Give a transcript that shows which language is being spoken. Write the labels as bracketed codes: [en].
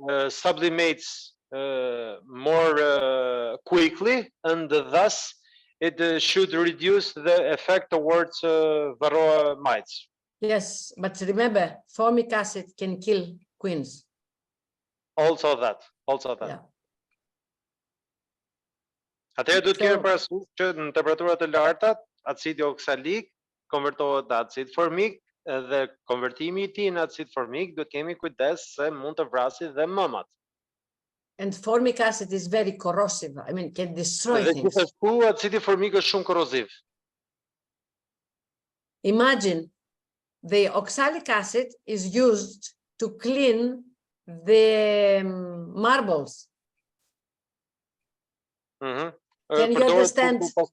[en] sublimates more quickly, and thus it should reduce the effect towards Varroa mites. Yes, but remember, formic acid can kill queens. Also that. Yeah. [sq] Atëherë duhet kemi parasysh që në temperaturat të larta, acidi oksalik konvertohet në acid formik dhe konvertimi I tij në acid formik duhet kemi kujdes se mund të vrasë dhe mëmat. [en] And formic acid is very corrosive. I mean, can destroy [sq] Dhe [en] things. [sq] gjithashtu acidi formik është shumë korroziv. [en] Imagine the oxalic acid is used to clean the marbles. Can you understand?